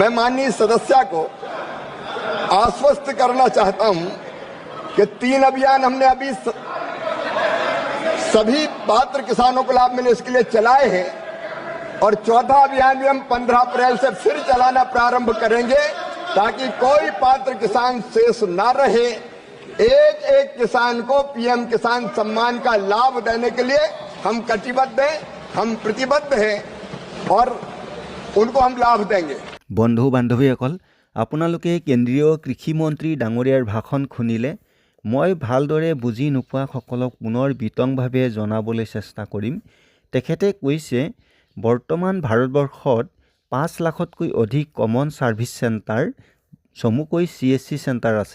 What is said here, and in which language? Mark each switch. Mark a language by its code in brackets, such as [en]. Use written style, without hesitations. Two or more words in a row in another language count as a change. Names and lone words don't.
[hi] मैं माननीय सदस्य को आश्वस्त करना चाहता हूं कि 3 अभियान हमने अभी सभी पात्र किसानों को लाभ मिले इसके लिए चलाए हैं और चौथा अभियान भी हम 15 अप्रैल से फिर चलाना प्रारंभ करेंगे ताकि कोई पात्र किसान शेष ना रहे। एक किसान को PM किसान सम्मान का लाभ देने के लिए हम कटिबद्ध हैं, हम प्रतिबद्ध हैं और उनको हम लाभ देंगे। [as] বন্ধু বান্ধৱীসকল, আপোনালোকে কেন্দ্ৰীয় কৃষিমন্ত্ৰী ডাঙৰীয়াৰ ভাষণ শুনিলে। মই ভালদৰে বুজি নোপোৱাসকলক পুনৰ বিতংভাৱে জনাবলৈ চেষ্টা কৰিম। তেখেতে কৈছে, বৰ্তমান ভাৰতবৰ্ষত 5 লাখতকৈ অধিক [en] common service centre, [as] চমুকৈ CSC চেণ্টাৰ আছে।